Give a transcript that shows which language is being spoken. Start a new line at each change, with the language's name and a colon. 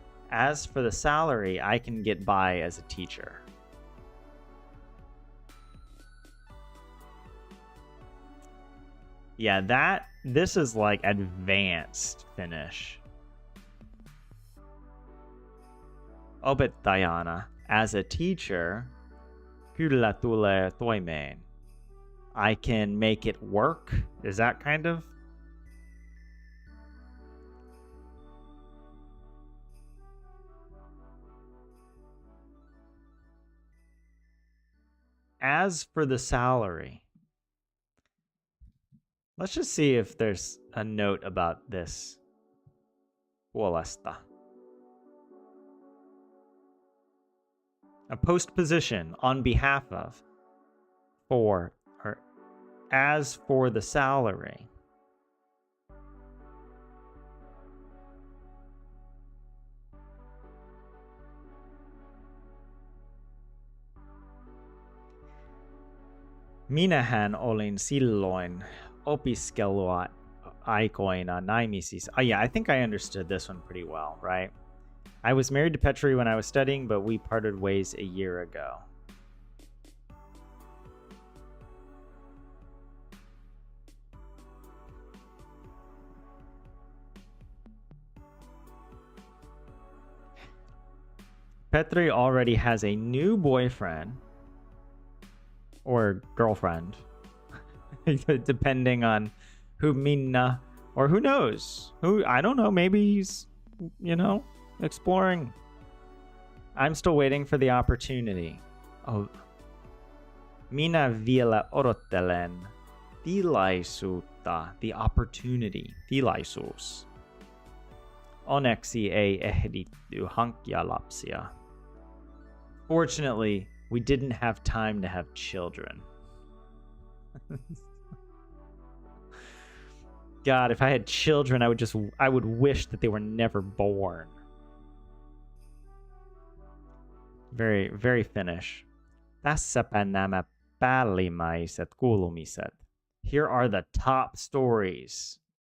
English: As for the salary, I can get by as a teacher. Yeah, this is like advanced Finnish.
Finnish: Opettajana,
English: as a teacher,
Finnish: kyllä tulee toimeen.
English: I can make it work. Is that kind of? As for the salary, let's just see if there's a note about this puolesta. A postposition on behalf of, for, or as for the salary.
Finnish: Minähän olin silloin opiskelua aikoina naimisissa.
English: Oh yeah, I think I understood this one pretty well, right? I was married to Petri when I was studying, but we parted ways a year ago. Petri already has a new boyfriend or girlfriend, depending on who Minna, or who knows, who, I don't know, maybe he's, exploring. I'm still waiting for the opportunity.
Finnish: Oh, minä vielä odottelen tilaisuutta,
English: the opportunity,
Finnish: tilaisuus. Onneksi ei ehditty hankkia lapsia.
English: Fortunately, we didn't have time to have children. God, if I had children, I would wish that they were never born. Very, very Finnish.
Finnish: Tässäpä nämä päällimmäiset kuulumiset.
English: Here are the top stories.